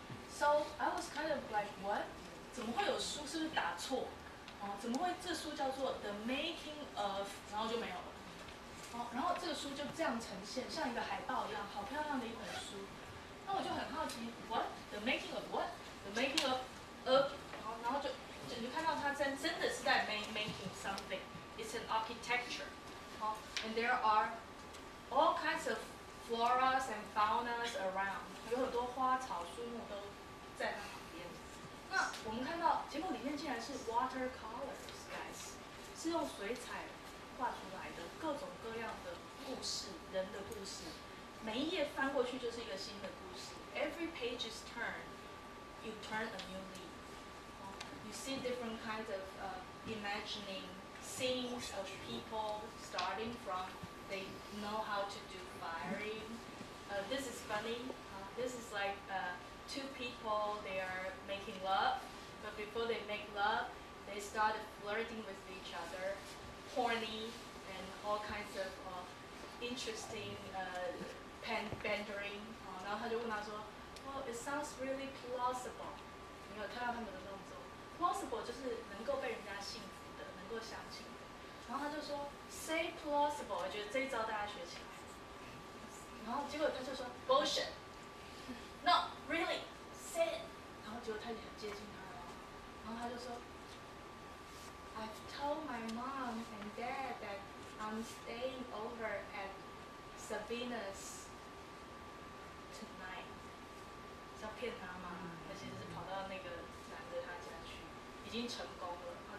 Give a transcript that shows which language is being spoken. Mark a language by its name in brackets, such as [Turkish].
[English] So I was kind of like, what? [Chinese] 怎么会有书？是不是打错？怎么会这书叫做 [English] The Making of， [Chinese] 然后就没有了？然后这个书就这样呈现，像一个海报一样，好漂亮的一本书。那我就很好奇 ， [English] What the making of [Chinese] what? The making of 然后就看到它真的是在 [English] making something. It's an architecture. And there are all kinds of floras and faunas around. [Chinese] 有很多花草树木都在它旁边。那我们看到，结果里面竟然是 [English] watercolors, guys， [Chinese] 是用水彩画出来的各种各样的故事，人的故事。每一页翻过去就是一个新的故事。 [English] Every page is turned, you turn a new leaf. You see different kinds of imagining scenes of people starting from they know how to do firing. This is funny. This is like two people, they are making love, but before they make love, they started flirting with each other, horny, and all kinds of interesting pandering. [Chinese] 然后他就问他说 ， [English] Well, it sounds really plausible. [Chinese] 你有看到他们的动作 ？Plausible 就是能够被人家信服的，能够相信的。然后他就说 ， [English] Say plausible， [Chinese] 我觉得这一招大家学起来。然后结果他就说 bullshit。 [English] No, really, say it. [Chinese] 然后结果他也很接近他了，然后他就说 [English] ，I've told my mom and dad that I'm staying over at Sabina's tonight. [Chinese] 是要骗他吗？他其实是跑到那个男的他家去，已经成功了。